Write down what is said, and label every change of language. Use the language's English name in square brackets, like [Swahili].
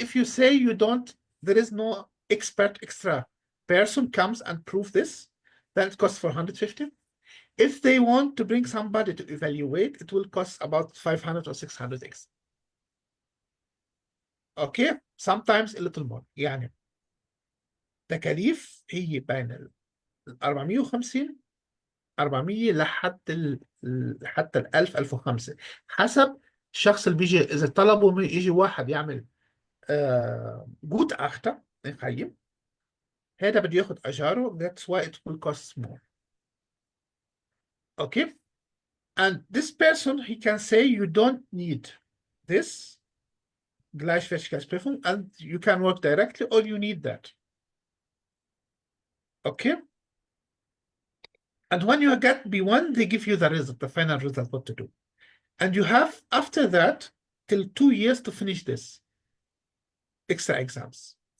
[English] If you say there is no expert extra person comes and prove this, then it costs 450. If they want to bring somebody to evaluate, it will cost about 500 or 600 extra. Okay, sometimes a little more. [Arabic] يعني تكاليف هي بين ال 450 400 حتى ال 1000 1005 حسب الشخص اللي بيجي. اذا طلبوا من يجي واحد يعمل جوت اختا يقيم، هذا بده ياخذ اجاره. [English] That's why it will cost more. Okay, and this person he can say you don't need this Gleichwertigkeitsprüfung and you can work directly, or you need that. Okay, and when you get B1 they give you the result, the final result, what to do, and you have after that till 2 years to finish this extra exams.